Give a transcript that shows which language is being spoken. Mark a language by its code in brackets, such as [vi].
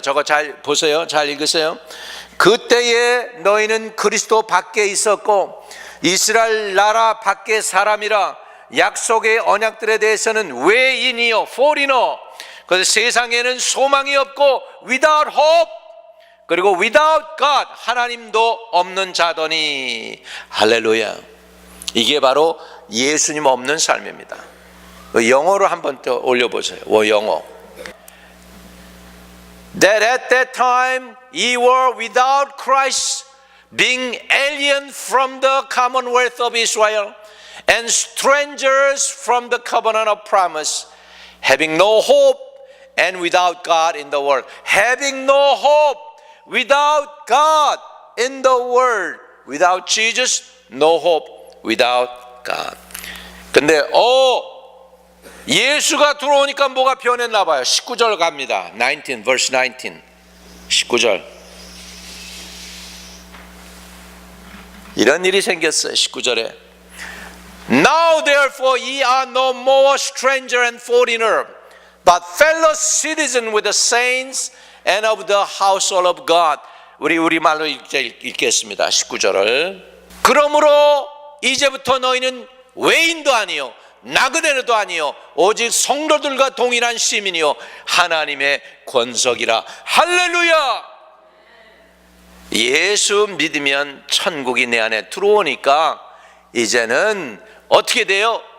[ko] 저거 잘 보세요. 잘 읽으세요. 그때에 너희는 그리스도 밖에 있었고 이스라엘 나라 밖의 사람이라, 약속의 언약들에 대해서는 외인이요, foreigner, 그래서 세상에는 소망이 없고 [en] without hope, [ko] 그리고 [en] without God, [ko] 하나님도 없는 자더니. 할렐루야. 이게 바로 예수님 없는 삶입니다. 영어로 한번 더 올려보세요. 영어. [en] That at that time ye were without Christ, being alien from the commonwealth of Israel and strangers from the covenant of promise, having no hope and without God in the world. Having no hope, without God in the world. Without Jesus, no hope. Without God. [ko] 근데 예수가 들어오니까 뭐가 변했나 봐요. 19절 갑니다. 19, [en] verse 19. [ko] 19절. 이런 일이 생겼어요. 19절에. [en] Now therefore ye are no more stranger and foreigner, but fellow citizen with the saints and of the household of God. [ko] 우리말로 읽겠습니다. 19절을. 그러므로 이제부터 너희는 외인도 아니요 나그네도 아니요 오직 성도들과 동일한 시민이요 하나님의 권석이라. 할렐루야. 예수 믿으면 천국이 내 안에 들어오니까 이제는 어떻게 돼요?